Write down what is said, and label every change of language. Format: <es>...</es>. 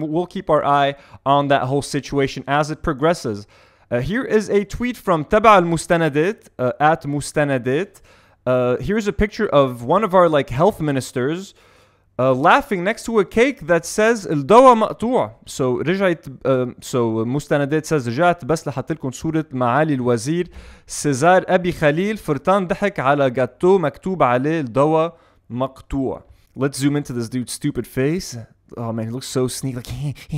<en>We'll keep our eye on that whole situation as it progresses. Here is a tweet from Taba al-Mustanadat, at Mustanadat. Here's a picture of one of our like health ministers laughing next to a cake that says</en> <ar>الدواء مقطوع. So مستندات says رجعت بس لحط لكم صورة معالي الوزير سيزار أبي خليل فرطان ضحك على جاتو مكتوب عليه الدواء مقطوع.</ar> <en>Let's zoom into this dude's stupid face. Oh man, he looks so sneaky.</en>